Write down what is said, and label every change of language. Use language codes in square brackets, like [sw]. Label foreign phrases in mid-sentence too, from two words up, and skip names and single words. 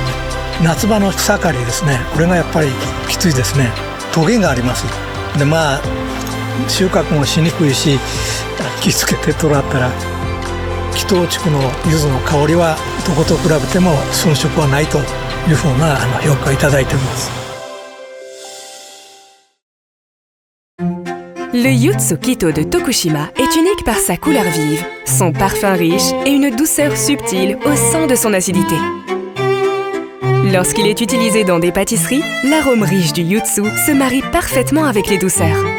[ja] 夏場の草刈りですね、これがやっぱりきついですね。トゲがあります。で収穫もしにくいし、気付けて取らったら木頭地区の柚子の香りはどこと比べても遜色はないというふうな評価をいただいています。 [fr] Le Yutsu Kito de Tokushima est unique par sa couleur vive, son parfum riche et une douceur subtile au sein de son acidité. Lorsqu'il est utilisé dans des pâtisseries, l'arôme riche du Yutsu se marie parfaitement avec les douceurs.